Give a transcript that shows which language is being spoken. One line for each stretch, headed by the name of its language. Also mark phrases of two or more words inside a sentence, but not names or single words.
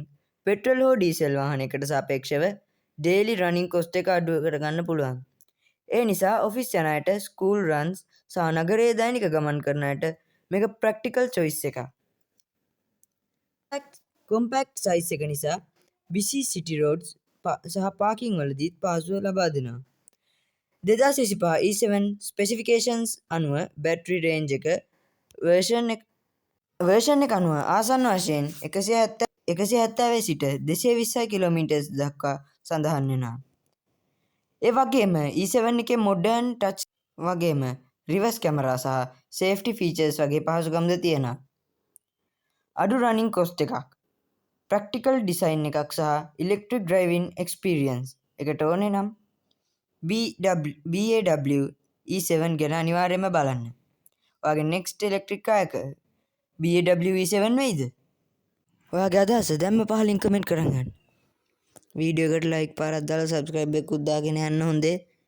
Sinhala: පෙට්‍රල් හෝ ඩීසල් වාහනයකට සාපේක්ෂව
English: daily running cost
Sinhala: එක අඩු කරගන්න පුළුවන්. ඒ නිසා ඔෆිස් යන අයට, ස්කූල් runs සහ නගරයේ දෛනික ගමන් කරන අයට මේක
English: practical choice
Sinhala: එකක්.
English: compact size
Sinhala: එක නිසා
English: busy city roads
Sinhala: සහ parking වලදීත් පහසුව ලබා දෙනවා. 2025 E7 specifications අනුව
English: battery range
Sinhala: එක version එක අනුව ආසන්න වශයෙන් 170 සිට 220 කිලෝමීටර් දක්වා සඳහන් වෙනවා. ඒ වගේම E7 එකේ
English: modern touch
Sinhala: වගේම
English: reverse camera
Sinhala: සහ
English: safety features
Sinhala: වගේ පහසුකම්ද තියෙනවා. අඩු
English: running cost
Sinhala: එකක්,
English: practical design
Sinhala: එකක් සහ
English: electric driving experience
Sinhala: එකට ඕනේ නම් BAW E7 ගැන අනිවාර්යයෙන්ම බලන්න. ඔයාගේ
English: next electric car
Sinhala: එක BAW E7 වෙයිද? ඔයාගේ අදහස දැන්ම පහලින් කමෙන්ට් කරන් ගන්න. වීඩියෝ එකට ලයික් පාරක් දාලා subscribe එකකුත් දාගෙන යන්න හොඳේ.